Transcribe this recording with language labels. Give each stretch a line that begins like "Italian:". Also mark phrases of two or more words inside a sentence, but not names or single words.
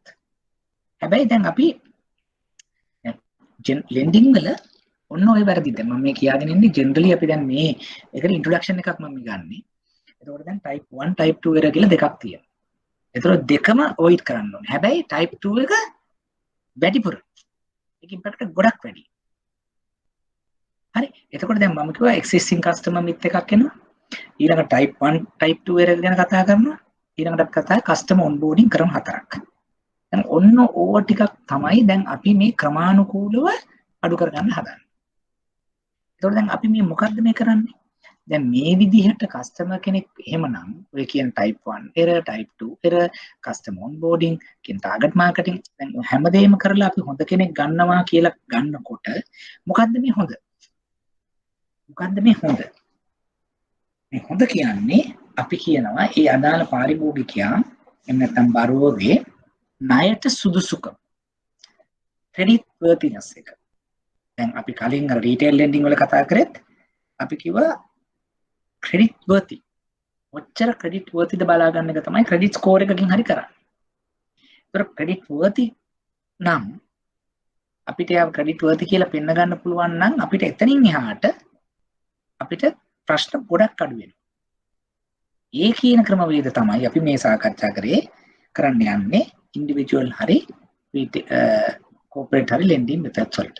Sinhala: හැබැයි දැන් අපි lending වල ඔන්න ඔය වැරදි දැන් මම මේ කියාගෙන ඉන්නේ ජෙනරලි අපි දැන් මේ ඒකට ඉන්ට්‍රොඩක්ෂන් එකක් මම ගන්නෙ. එතකොට දැන්
English: type 1 type 2 error
Sinhala: කියලා දෙකක් තියෙනවා. එතකොට දෙකම avoid කරන්න ඕනේ. හැබැයි
English: type 2
Sinhala: එක වැඩිපුර. ඒක ඉම්පැක්ට් එක ගොඩක් වැඩි. හරි. එතකොට දැන් මම කිව්වා
English: existing customer myth
Sinhala: එකක් එනවා. ඊළඟ
English: type 1 type 2 error
Sinhala: ගැන කතා කරනවා. ඊළඟට කතා
English: customer onboarding
Sinhala: ක්‍රම 4ක්. දැන් ඔන්න ඕව ටිකක් තමයි දැන් අපි මේ ක්‍රමානුකූලව අඩු කරගන්න හදන්නේ. එතකොට දැන් අපි මේ මොකද්ද මේ කරන්නේ? දැන් මේ විදිහට කස්ටමර් කෙනෙක් එහෙමනම් ඔය කියන
English: type 1 error, type 2 error, customer onboarding,
Sinhala: කියන
English: target marketing
Sinhala: දැන් හැමදේම කරලා අපි හොඳ කෙනෙක් ගන්නවා කියලා ගන්නකොට මොකද්ද මේ හොඳ? මොකද්ද මේ හොඳ? මේ හොඳ කියන්නේ අපි කියනවා ඒ අදාළ පාරිභෝගිකයා එහෙම නැත්නම් බරෝගේ ණයට සුදුසුකම.
English: credit worthiness
Sinhala: එක. දැන් අපි කලින් අර
English: retail lending
Sinhala: වල කතා කරෙත් අපි කිව්වා
English: credit worthy.
Sinhala: ඔච්චර
English: credit worthy
Sinhala: ද බලා ගන්න එක තමයි
English: credit score
Sinhala: එකකින් හරි කරන්නේ. ඒතර
English: credit worthy
Sinhala: නම් අපිට යා
English: credit worthy
Sinhala: කියලා පෙන්න ගන්න පුළුවන් නම් අපිට එතනින් එහාට අපිට ප්‍රශ්න ගොඩක් අඩු වෙනවා. ඒ කියන ක්‍රමවේද තමයි අපි මේ සාකච්ඡා කරේ කරන්න යන්නේ individual හරි corporate හරි
English: lending methods
Sinhala: වලට.